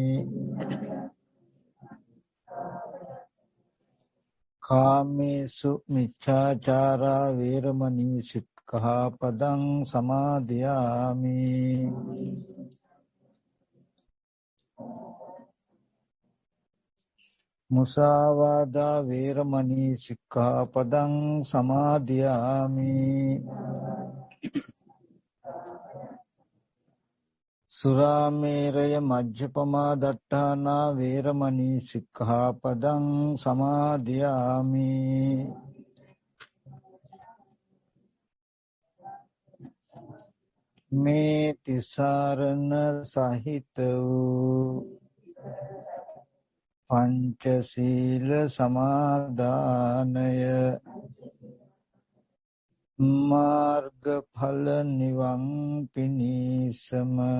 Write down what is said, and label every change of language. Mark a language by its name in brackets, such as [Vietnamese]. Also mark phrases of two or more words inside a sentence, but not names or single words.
[Pali] කාමේසු මිච්ඡාචාරා වේරමණී සික්ඛාපදං සමාදියාමි මුසාවාදා වේරමණී සික්ඛාපදං සමාදියාමි සුරාමේරය මජ්ජපමා දට්ඨානා වේරමණී සික්ඛාපදං සමාදියාමි [Sinhala] මේ තිසරණ සහිත වූ පංචශීල සමාදානය මාර්ගඵල නිවන් පිණිසම